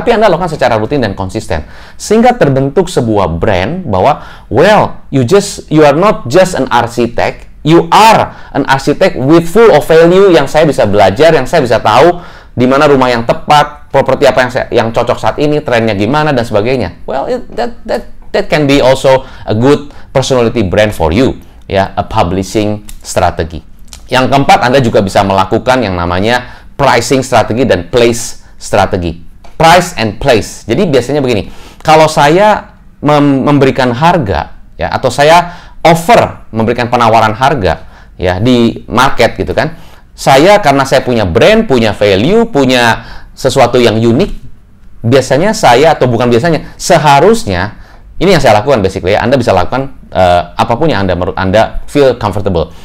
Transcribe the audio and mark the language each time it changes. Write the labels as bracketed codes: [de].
[id] Tapi Anda lakukan secara rutin dan konsisten. Sehingga terbentuk sebuah brand bahwa, [en] well, you are not just an architect, you are an architect with full of value, [id] yang saya bisa belajar, yang saya bisa tahu di mana rumah yang tepat, properti apa yang cocok saat ini, trennya gimana dan sebagainya. [en] Well, that can be also a good personality brand for you, ya, a publishing strategy. [id] Yang keempat, Anda juga bisa melakukan yang namanya pricing strategi dan place strategi. [en] Price and place. [id] Jadi biasanya begini, kalau saya memberikan harga, ya, atau saya memberikan penawaran harga, ya, di market gitu kan, karena saya punya brand, punya value, punya sesuatu yang unik, biasanya seharusnya, ini yang saya lakukan basically, ya, Anda bisa lakukan apapun yang menurut Anda [en] feel comfortable.